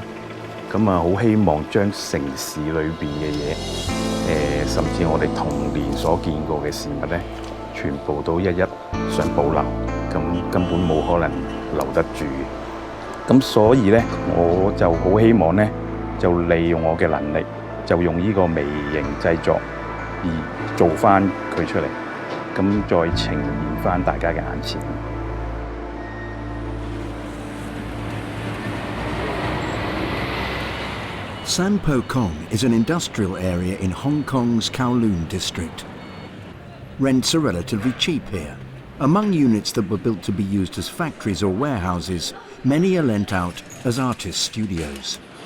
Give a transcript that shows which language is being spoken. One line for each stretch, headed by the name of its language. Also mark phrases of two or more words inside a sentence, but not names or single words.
Cantonese: 咁啊，好希望將城市裏邊嘅嘢，甚至我哋童年所見過嘅事物咧，全部都一一想保留，咁根本冇可能留得住嘅。咁所以咧，我就好希望咧，就利用我嘅能力，就用呢個微型製作而做翻佢出嚟，咁再呈現翻大家嘅眼前。
English: Sanpo Kong is an industrial area in Hong Kong's Kowloon district. Rents are relatively cheap here. Among units that were built to be used as factories or warehouses, many are lent out as artist studios.